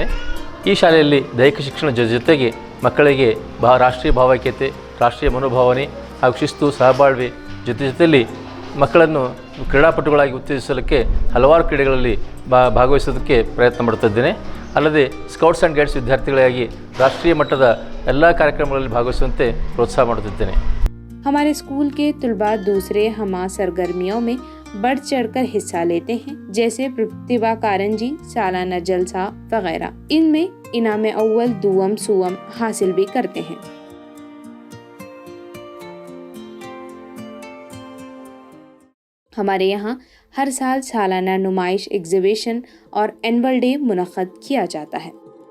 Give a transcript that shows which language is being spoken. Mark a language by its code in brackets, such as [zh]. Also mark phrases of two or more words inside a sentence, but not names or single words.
[kn] ಈ ಶಾಲೆಯಲ್ಲಿ ದೈಹಿಕ ಶಿಕ್ಷಣ ಜೊತೆಗೆ ಮಕ್ಕಳಿಗೆ ರಾಷ್ಟ್ರೀಯ ಭಾವೈಕ್ಯತೆ, ರಾಷ್ಟ್ರೀಯ ಮನೋಭಾವನೆ ಹಾಗೂ ಶಿಸ್ತು, ಸಹಬಾಳ್ವೆ ಜೊತೆಯಲ್ಲಿ ಮಕ್ಕಳನ್ನು ಕ್ರೀಡಾಪಟುಗಳಾಗಿ ಉತ್ತೇಜಿಸಲಿಕ್ಕೆ ಹಲವಾರು ಕ್ರೀಡೆಗಳಲ್ಲಿ ಭಾಗವಹಿಸೋದಕ್ಕೆ ಪ್ರಯತ್ನ ಮಾಡುತ್ತಿದ್ದೇನೆ. ಅಲ್ಲದೆ [en] Scouts and Guides [kn] ವಿದ್ಯಾರ್ಥಿಗಳಾಗಿ ರಾಷ್ಟ್ರೀಯ ಮಟ್ಟದ ಎಲ್ಲ ಕಾರ್ಯಕ್ರಮಗಳಲ್ಲಿ ಭಾಗವಹಿಸುವಂತೆ ಪ್ರೋತ್ಸಾಹ ಮಾಡುತ್ತಿದ್ದೇನೆ. [ur] ہمارے اسکول کے طلبہ دوسرے ہمہ سرگرمیوں میں بڑھ چڑھ کر حصہ لیتے ہیں، جیسے پرتبھا کارنجی، سالانہ جلسہ وغیرہ. ان میں انعام اول، دوم، سوم حاصل بھی کرتے ہیں. ہمارے یہاں ہر سال سالانہ نمائش، ایگزیبیشن اور [en] annual day [ur] منعقد کیا جاتا ہے.